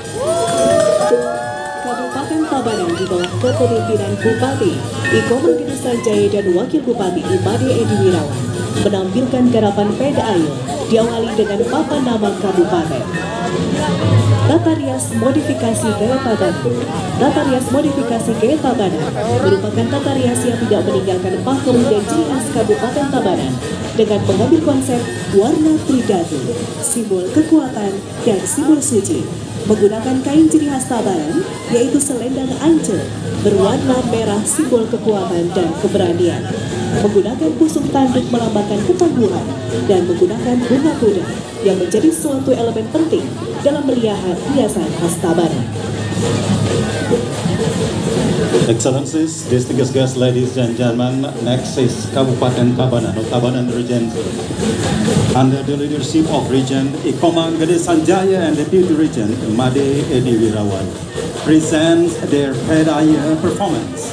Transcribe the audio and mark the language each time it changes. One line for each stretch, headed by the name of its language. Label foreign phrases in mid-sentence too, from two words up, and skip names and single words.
Indonesian: Kabupaten Tabanan di bawah kepemimpinan Bupati Iko Mangkini Sanjaya dan Wakil Bupati Imade Edi Wirawan menampilkan garapan Peda Ayu diawali dengan papan nama kabupaten. Tata rias modifikasi gaya Tabanan. Tata rias modifikasi gaya Tabanan merupakan tata rias yang tidak meninggalkan pakem dan ciri khas Kabupaten Tabanan dengan mengambil konsep warna tridatu, simbol kekuatan dan simbol suci. Menggunakan kain ciri khas Tabanan, yaitu selendang ance berwarna merah, simbol kekuatan dan keberanian. Menggunakan pusuk tanduk melambangkan ketangguhan dan menggunakan bunga kuda yang menjadi suatu elemen penting dalam melihat hiasan khas Tabanan.
English: Excellencies, distinguished guests, ladies and gentlemen, next is Kabupaten Tabanan or Tabanan Regency. Under the leadership of Regent Iko Mangkini Sanjaya and Deputy Regent Imade Edi Wirawan, presents their Peda Ayu performance.